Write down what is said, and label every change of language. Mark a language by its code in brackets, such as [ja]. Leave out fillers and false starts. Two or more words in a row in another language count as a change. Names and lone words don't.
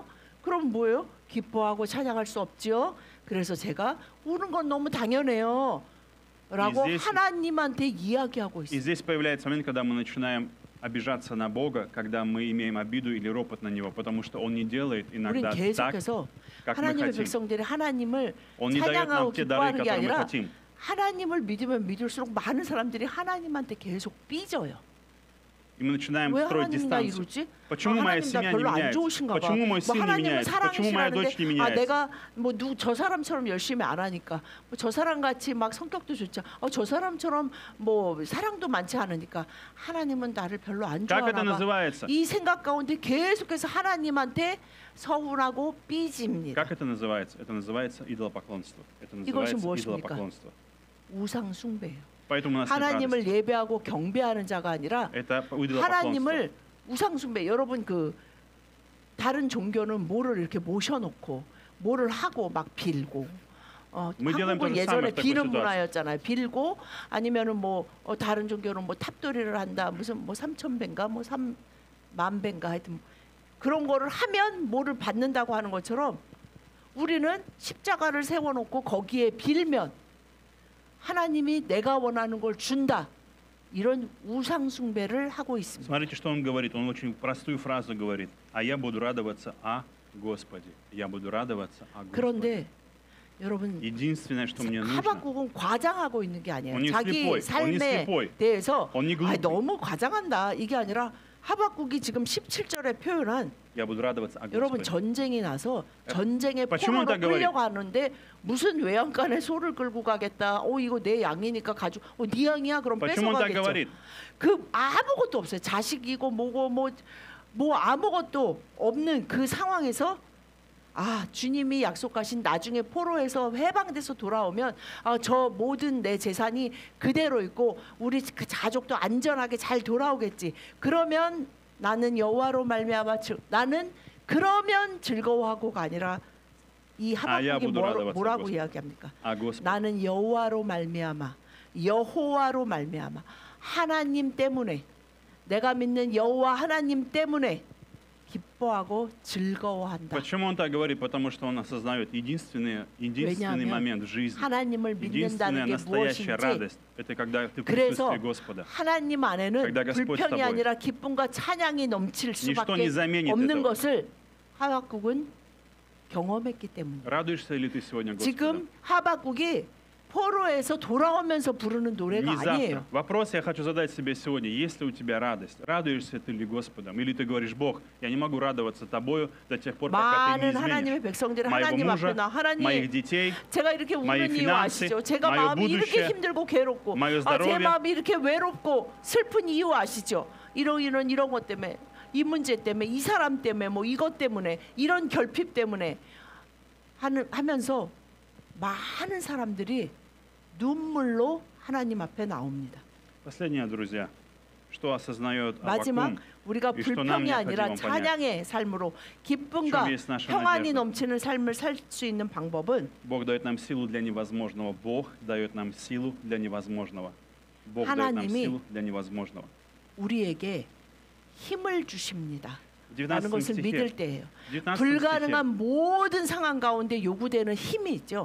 [ko] 그럼 뭐예요? 기뻐하고 찬양할 수 없지요. 그래서 제가 우는 건 너무 당연해요. 라고 [ru] здесь- [ko] 하나님한테 이야기하고 [ru] И [ko] 있어요. [ru] здесь появляется момент, когда мы начинаем обижаться на Бога, когда мы имеем обиду или ропот на Него, потому что Он не делает [ko] 우린 [ru] иногда так, [ko] 계속해서 [ru] как мы [ko] 하나님의 [ru] хотим. [ko] 백성들이 하나님을 [ru] Он не дает [ko] 찬양하고 [ru] нам те дары, [ko] 기뻐하는 게 [ru] которые мы [ko] 아니라 [ru] хотим. [ko] 하나님을 믿으면 믿을수록 많은 사람들이 하나님한테 계속 삐져요. [ru] И мы начинаем [ko] 왜 [ru] строить [ko] 하나님 나 [ru] дистанцию. [ko] 이러지? [ru] Почему моя [ko] 하나님 나 [ru] семья не [ko] 별로 안 [ru] меняется? [ko] 좋으신가 봐. [ru] Почему мой сын не [ko] 하나님은 [ru] меняется? Почему моя дочь не [ko] 사랑이시라는데 [ru] меняется? [ko] 내가 뭐 저 사람처럼 열심히 안 하니까 저 사람 같이 막 성격도 좋지 저 사람처럼 뭐 사랑도 많지 않으니까 하나님은 나를 별로 안 [ru] Как это [ko] 좋아하나 봐. [ru] называется? [ko] 이 생각 가운데 계속해서 하나님한테 서운하고 삐집니다. [ru] Как это называется? Это называется идолопоклонство. Это [ko] 이것이 [ru] называется [ko] 무엇입니까? [ru] идолопоклонство. [ko] 우상 숭배예요. [ru] Поэтому у нас нет [ko] 하나님을 [ru] радости. [ko] 예배하고 경배하는 자가 아니라 [ru] Это идолопоклонство. [ko] 하나님을 우상 숭배. 여러분 그 다른 종교는 뭐를 이렇게 모셔놓고 뭐를 하고 막 빌고. [ru] Мы делаем то [ko] 한국은 [ru] же самое [ko] 예전에 [ru] в такой [ko] 비는 [ru] ситуации. [ko] 문화였잖아요. 빌고 아니면은 뭐 다른 종교는 뭐 탑돌이를 한다. 무슨 뭐 3,000배인가 뭐 3만 배인가 하여튼 그런 거를 하면 뭐를 받는다고 하는 것처럼 우리는 십자가를 세워놓고 거기에 빌면 하나님이 내가 원하는 걸 준다. 이런 우상 숭배를 하고 있습니다. [ru] Смотрите, что он говорит. Он очень простую фразу говорит. А я буду радоваться о Господе. Я буду радоваться о Господе. [ko] 그런데 여러분 [ru] Единственное, что мне нужно, [ko] 하박국은 과장하고 있는 게 아니에요. [ru] Он не [ko] 자기 [ru] слепой, он не [ko] 삶에 [ru] слепой. [ko] 대해서 [ru] Он не глупый. [ko] 너무 과장한다 이게 아니라 하박국이 지금 17절에 표현한 [ru] Я буду радоваться о [ko] 여러분 [ru] Господе. [ko] 전쟁이 나서 전쟁의 [ru] почему он [ko] 포로로 [ru] так говорит? [ko] 끌려가는데 무슨 외양간에 소를 끌고 가겠다. 이거 내 양이니까 가지고 네 양이야 그럼 [ru] Почему он так [ko] 뺏어가겠죠. [ru] говорит? [ko] 그 아무것도 없어요. 자식이고 뭐고 뭐 아무것도 없는 그 상황에서 주님이 약속하신 나중에 포로에서 해방돼서 돌아오면 저 모든 내 재산이 그대로 있고 우리 그 가족도 안전하게 잘 돌아오겠지. 그러면 나는 여호와로 말미암아 나는 그러면 즐거워하고가 아니라 이 하박국이 뭐라고 이야기합니까? [ru] О Господе. [ko] 나는 여호와로 말미암아 여호와로 말미암아 하나님 때문에 내가 믿는 여호와 하나님 때문에 기뻐하고 즐거워한다. [ru] Почему он так говорит? Потому что он осознает единственный [ko] 왜냐하면 [ru] момент в жизни. [ko] 하나님을 믿는다는 [ru] Единственная [ko] 게 [ru] настоящая [ko] 무엇인지 [ru] радость – это когда ты в [ko] 그래서 [ru] присутствии Господа. [ko] 하나님 안에는 [ru] когда Господь с [ko] 불평이 [ru] тобой. [ko] 아니라 기쁨과 찬양이 넘칠 [ru] Ничто [ko] 수밖에 [ru] не заменит [ko] 없는 [ru] этого. [ko] 것을 하박국은 경험했기 때문에 [ru] Радуешься ли ты сегодня Господу? [ko] 지금 하박국이 포로에서 돌아오면서 부르는 노래가 [ru] Не [ko] 아니에요. [ru] завтра. Вопрос я хочу задать себе сегодня. Есть ли у тебя радость? Радуешься ты ли Господом? Или ты говоришь, Бог, я не могу радоваться тобою до тех пор, пока ты не [ko] 많은 하나님의 [ru] изменишь [ko] 백성들이 [ru] моего [ko] 하나님 앞에 [ru] мужа, [ko] 나 하나님 [ru] моих детей, [ko] 제가 이렇게 [ru] мои [ko] 우는 이유 [ru] финансы, [ko] 아시죠? 제가 [ru] мое [ko] 마음이 이렇게 [ru] будущее, [ko] 힘들고 괴롭고 [ru] мое [ko] 제 [ru] здоровье. [ko] 마음이 이렇게 외롭고 슬픈 이유 아시죠? 이런 것 때문에 이 문제 때문에 이 사람 때문에 뭐 이것 때문에 이런 결핍 때문에 하면서 많은 사람들이 눈물로 하나님 앞에 나옵니다. [ru] Последнее, друзья, что осознает [ko] 마지막 [ru] Аввакум, [ko] 우리가 [ru] и что нам [ko] 불평이 아니라 [ru] необходимо понять. [ko] 찬양의 삶으로 기쁨과 [ru] В чем есть наша [ko] 평안이 [ru] надежда? [ko] 넘치는 삶을 살 수 있는 방법은 [ru] Бог дает нам силу для невозможного. Бог дает нам силу для невозможного. Бог дает нам [ko] 하나님이 [ru] силу для невозможного. [ko] 우리에게 힘을 주십니다. [ru] В [ko] 라는 [ru] 19 [ko] 것을 믿을 [ru] стихе, [ko] 때예요. [ru] 19 [ko] 불가능한 [ru] стихе [ko] 모든 상황 가운데 요구되는 힘이 있죠.